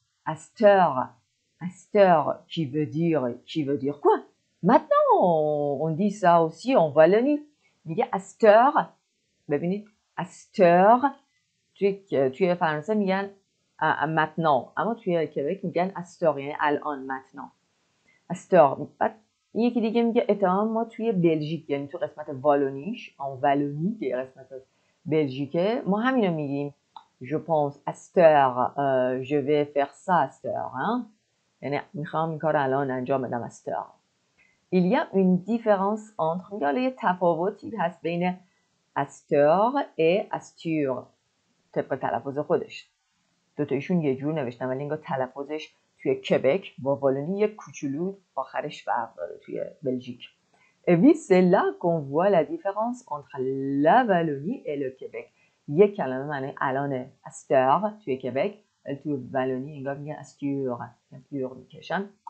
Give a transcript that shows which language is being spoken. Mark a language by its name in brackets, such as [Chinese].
[French] À cette heure, qui veut dire quoi? Maintenant, on dit ça aussi en Wallonie. [Persian] میگه à cette heure، ببینید à cette heure توی فرانسه میگن maintenant، اما توی کبک میگن à cette heure، یعنی الان maintenant. [French] à cette heure. [Persian] بعد یکی دیگه میگه اتهام ما توی بلژیک، یعنی تو قسمت والونیش، en Wallonie که قسمت بلژیکه، ما همینو میگیم. [French] je pense à cette heure je vais faire ça à cette heure، [Persian] یعنی میخوام این کار الان انجام بدم [French] à cette heure. il y a une différence entre، [Persian] میگه حالا یه تفاوتی هست بین [French] à cette heure et à cette heure [Persian] طبق تلفظ خودش. دوتایشون یه جور نوشتن ولی انگار تلفظش توی کبک با والونی یک کوچولو آخرش فرق داره توی بلژیک. [French] Et oui, c'est là qu'on voit la différence entre la Wallonie et le Québec. [Persian] یک کلمه معنی الانه [French] à cette heure [Persian] توی کبک، ولی توی والونی انگار میگن à cette heure میکشن.